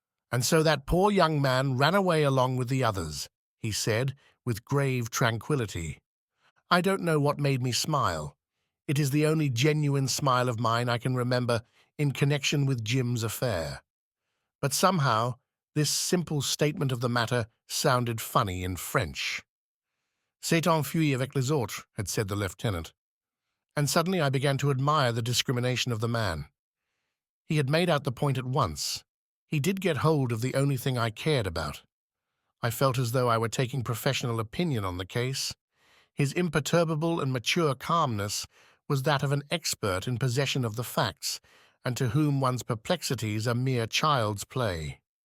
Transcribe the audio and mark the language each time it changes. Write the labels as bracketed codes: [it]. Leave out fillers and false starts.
[en] "And so that poor young man ran away along with the others," he said, with grave tranquillity. I don't know what made me smile. It is the only genuine smile of mine I can remember in connection with Jim's affair. But somehow, this simple statement of the matter sounded funny in French. [fr] C'est enfui avec les autres, had said the lieutenant. [en] And suddenly I began to admire the discrimination of the man. He had made out the point at once. He did get hold of the only thing I cared about. I felt as though I were taking professional opinion on the case. His imperturbable and mature calmness was that of an expert in possession of the facts, and to whom one's perplexities are mere child's play.